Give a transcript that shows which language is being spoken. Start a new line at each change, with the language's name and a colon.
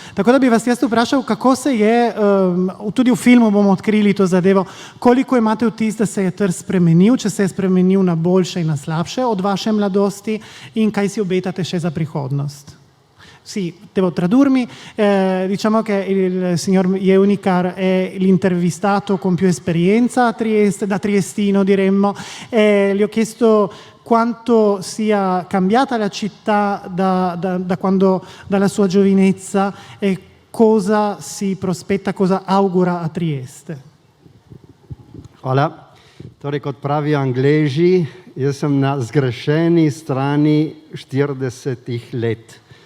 Slovenian: Tako da bi vas jaz vprašal, kako se je, tudi v filmu bomo odkrili to zadevo, koliko imate vtis, da se je Trst spremenil, če se je spremenil na boljše in na slabše od vaše mladosti in kaj si obetate še za prihodnost?
Italian: Sì, devo tradurmi. Diciamo che il signor Jevnikar è l'intervistato con più esperienza a Trieste, da triestino diremmo. Gli ho chiesto quanto sia cambiata la città dalla sua giovinezza e cosa si prospetta, cosa augura a Trieste.
Slovenian: Hvala. Torej, kot pravijo Angleži, jaz sem na zgrešeni strani 40 let.